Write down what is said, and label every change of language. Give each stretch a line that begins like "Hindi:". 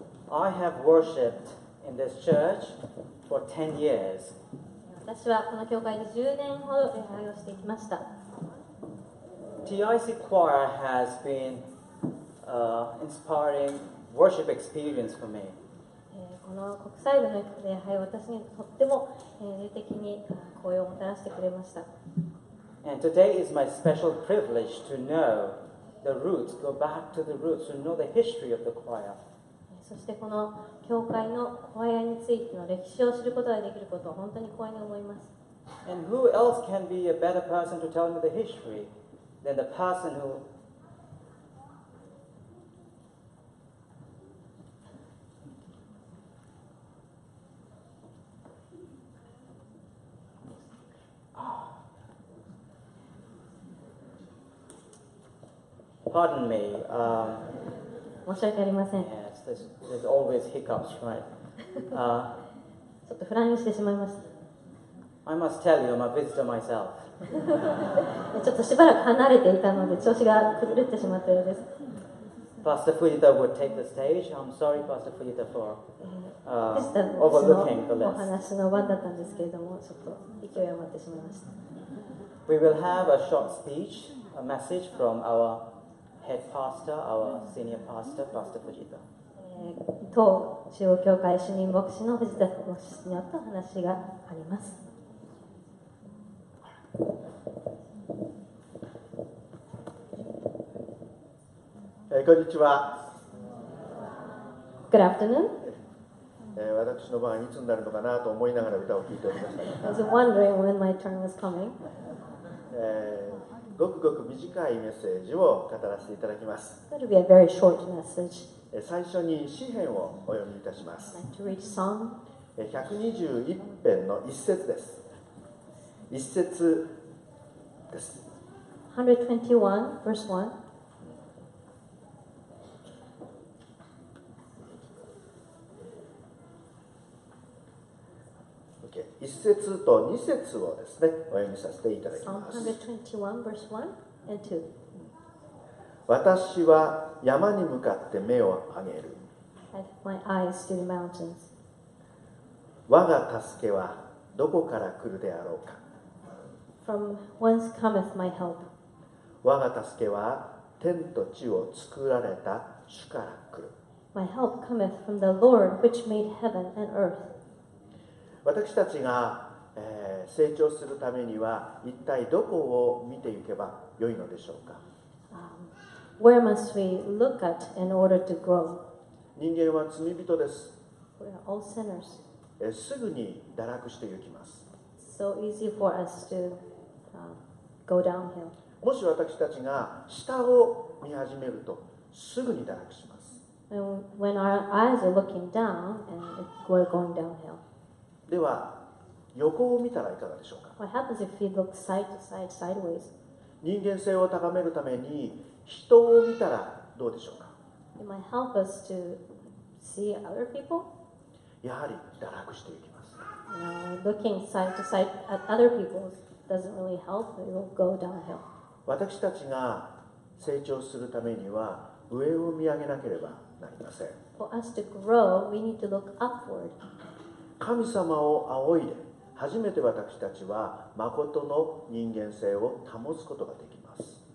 English: I have worshipped in this church for 10 years.
Japanese: 私はこの教会で10年ほど礼拝をしてきました。
English: TIC choir has been inspiring worship experience for me.
Japanese: この国際部の礼拝は私にとっても霊的に高揚をもたらしてくれました。
English: And today is my special privilege to know the roots, go back to the roots, to know the history of the choir.
Japanese: そしてこの教会のコアヤについての歴史を知ることができることを本当に光栄に思います。
English: And who else can be a better person to tell me the history than the person who Pardon me.
Japanese: 申し訳ありません。
English: Yes, there's always hiccups, right?
Japanese: ちょっとフライングしてしまいました。
English: I must tell you, I'm a visitor myself.
Japanese: ちょっとしばらく離れていたので調子が崩れてしまったようです。
English: Pastor Fujita would take the stage. I'm sorry, Pastor Fujita, for
Japanese: でしたの
English: overlooking the
Japanese: お
English: list.
Japanese: 話の番だったんですけれども、ちょっと勢い余ってしまいました。
English: We will have a short speech, a message from our head pastor, our senior pastor, Pastor Fujita.
Japanese: 当中央教会主任牧師の藤田牧師によってお話があります。こんにちは。
English: Good afternoon.
Japanese: 私の番いつになるのかなと思いながら歌を聴いておりました
English: I was wondering when my turn was coming.
Japanese: ごくごく短いメッセージを語らせていただきます。
English: It will be a very short message.
Japanese: 最初に詩篇をお読みいたしま
English: I'd
Japanese: す。
English: like to read Psalm
Japanese: 121編の一節です。一節です。
English: 121, verse 1. Okay.
Japanese: 一節と二節をですね、お読みさせていただき
English: Psalm
Japanese: ます。
English: 121, verse 1 and 2.
Japanese: 私は山に向かって目を上げる。
English: I lift my eyes to the mountains.
Japanese: 我が助けはどこから来るであろうか。
English: From whence cometh my help?
Japanese: 我が助けは天と地を作られた主から来る。
English: My help cometh from the Lord which made heaven and earth.
Japanese: 私たちが、成長するためには一体どこを見ていけばよいのでしょうか。
English: Where must we look at in order to grow?
Japanese: 人間は罪人です。
English: We are all sinners.
Japanese: すぐに堕落していきます。
English: So easy for us to go downhill.
Japanese: もし私たちが下を見始めるとすぐに堕落します。
English: And when our eyes are looking down and we're going downhill.
Japanese: では横を見たらいかがでしょうか。
English: What happens if we look side to side, sideways?
Japanese: 人間性を高めるために人を見たらどうでしょうか。
English: It might help us to see other people.
Japanese: やはり堕落していきます。
English: Looking side to side at other people doesn't really help. We will go downhill.
Japanese: 私たちが成長するためには上を見上げなければなりません。
English: For us to grow, we need to look upward.
Japanese: 神様を仰いで初めて私たちは誠の人間性を保つことができます。